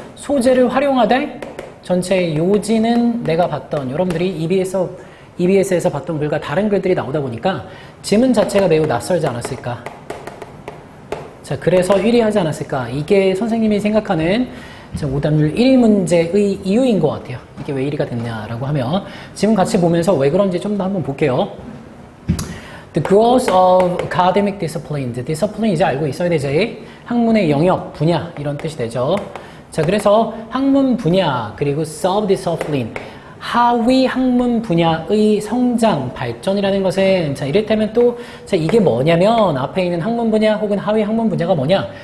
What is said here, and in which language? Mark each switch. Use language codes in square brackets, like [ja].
[ko] 소재를 활용하되 전체의 요지는 내가 봤던 여러분들이 EBS에서 봤던 글과 다른 글들이 나오다 보니까 지문 자체가 매우 낯설지 않았을까? 자, 그래서 1위 하지 않았을까? 이게 선생님이 생각하는 오답률 1위 문제의 이유인 것 같아요. 이게 왜 1위가 됐냐라고 하면 지금 같이 보면서 왜 그런지 좀 더 한번 볼게요. [en] The growth of academic discipline. [ko] discipline 이제 알고 있어야 되지. 학문의 영역, 분야 이런 뜻이 되죠. 자, 그래서 학문 분야 그리고 sub-discipline 하위 학문 분야의 성장, 발전이라는 것은 자, 이를테면 또 자, 이게 뭐냐면 앞에 있는 학문 분야 혹은 하위 학문 분야가 뭐냐?